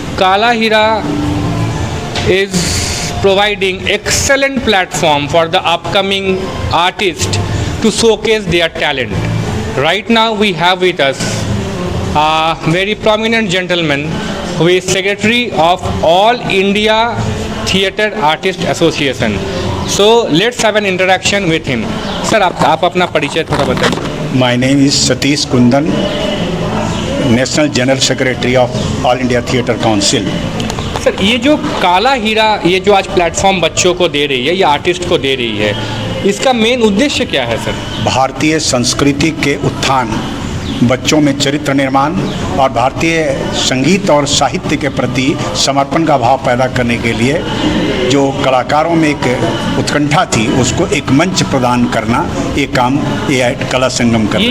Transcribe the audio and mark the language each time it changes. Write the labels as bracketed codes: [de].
[en] Kala Hira is providing excellent platform for the upcoming artists to showcase their talent. Right now we have with us a very prominent gentleman who is secretary of All India Theatre Artist Association. So let's have an interaction with him. [hi] Sir, आप अपना परिचय थोड़ा बताइए. [en] My name is Satish Kundan, National General Secretary of All India Theatre Council. [hi] Sir, ये जो काला हीरा ये जो आज प्लेटफॉर्म बच्चों को दे रही है या आर्टिस्ट को दे रही है, इसका मेन उद्देश्य क्या है सर? भारतीय संस्कृति के उत्थान, बच्चों में चरित्र निर्माण और भारतीय संगीत और साहित्य के प्रति समर्पण का भाव पैदा करने के लिए जो कलाकारों में एक उत्कंठा थी उसको एक मंच प्रदान करना, ये काम ये कला संगम कर रही है।